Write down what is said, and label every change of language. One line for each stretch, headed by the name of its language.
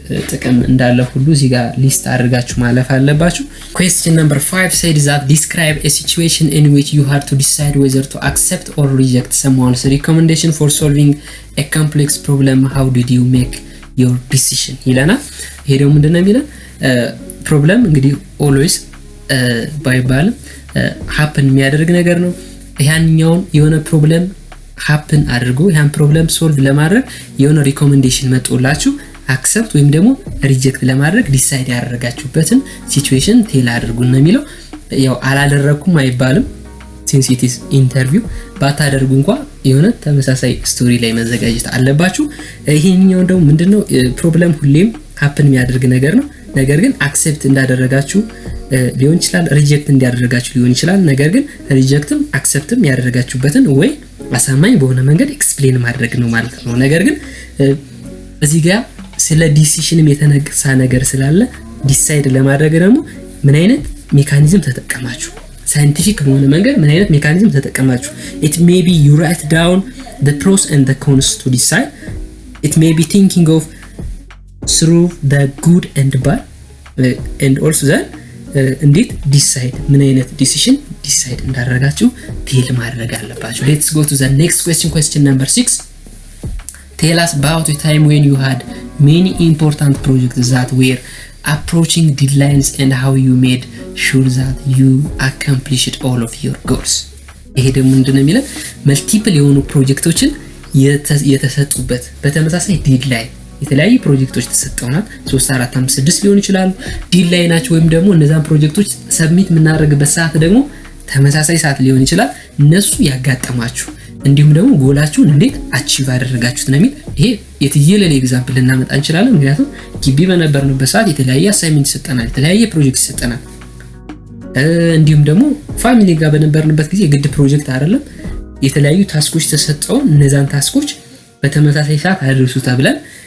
Amharic: ጥቅም እንዳለ ሁሉ እዚህ ጋር ሊስት አድርጋችሁ ማለፍ አለባችሁ።
English: question number 5 said that describe a situation in which you had to decide whether to accept or reject someone's recommendation for solving a complex problem. How did you make your decision?
Amharic: ይለናል። ይሄ ደግሞ ምንድነው የሚለው ፕሮብለም እንግዲህ always ባይባልም happen የሚያደርግ ነገር ነው። ያንኛውን የሆነ ፕሮብለም happen አድርጎ ያን ፕሮብለም ሶልቭ ለማድረግ የሆነ ሪኮሜንዴሽን መጥቶላችሁ አክሰፕት ወይም ደግሞ ሪጀክት ለማድረግ ዲሳይድ ያደረጋችሁበትን ሲቹዌሽን ቴል አድርጉ ነው የሚለው። ያው አላደረኩም አይባልም
English: since it is interview
Amharic: ባታደርጉ እንኳን የሆነ ተመሳሳይ ስቶሪ ላይ መዘጋጀት አለባችሁ። ይሄኛው ደግሞ ምንድነው ፕሮብለም ሁሌም happen የሚያደርግ ነገር ነው። ነገር ግን አክሰፕት እንዳደረጋችሁ ሊሆን ይችላል፣ ሪጀክት እንዲያደርጋችሁ ሊሆን ይችላል። ነገር ግን ሪጀክትም አክሰፕትም ያደረጋችሁበትን ወይ አሳማኝ በሆነ መንገድ ኤክስፕሌን ማድረግ ነው ማለት ነው። ነገር ግን እዚህ ጋር ስለ ዲሲሽንም የተነገሰ ነገር ስላለ ዲሳይድ ለማድረግ ደግሞ ምን አይነት ሜካኒዝም ተጠቀማችሁ፣ ሳይንቲፊክ በሆነ መንገድ ምን አይነት ሜካኒዝም ተጠቀማችሁ።
English: it may be you write down the pros and the cons to decide. it may be thinking of through the good and bad and also then
Amharic: እንዴት ዲሳይድ ምን አይነት ዲሲሽን ዲሳይድ እንዳደረጋችሁ ቴል ማድረግ አለባችሁ።
English: let's go to the next question number 6. tell us about a time when you had many important projects that were approaching deadlines and how you made sure that you accomplished all of your goals.
Amharic: ይሄ ደግሞ ምንድነው የሚለው መልቲፕል የሆኑ ፕሮጀክቶችን የተሰጡበት በተመሳሳይ ዴድላይን የተለያዩ ፕሮጀክቶች ተሰጠውናል 3 4 5 6 ሊሆን ይችላል ዴድላይን ናቸው ወይም ደግሞ እነዛን ፕሮጀክቶች ሰብሚት የምናደርግበት ሰዓት ደግሞ ተመሳሳይ ሰዓት ሊሆን ይችላል። እነሱ ያጋጠማችሁ እንዲሁም ደግሞ ጎላችሁን እንዴት አቺቭ አደረጋችሁት ነው የሚል። ይሄ የትየለሌ ኤግዛምፕል እናመጣ እንችላለን። ምክንያቱም ግቢ በነበርንበት ሰዓት የተለያየ አሳይመንት ይሰጠናል፣ የተለያየ ፕሮጀክት ይሰጠናል። እንዲሁም ደግሞ ፋሚሊ ጋር በነበርንበት ጊዜ ግድ ፕሮጀክት አይደለም የተለያዩ ታስኮች ተሰጠው እነዛን ታስኮች በተመሳሳይ ሰዓት አድርሱ ተብለን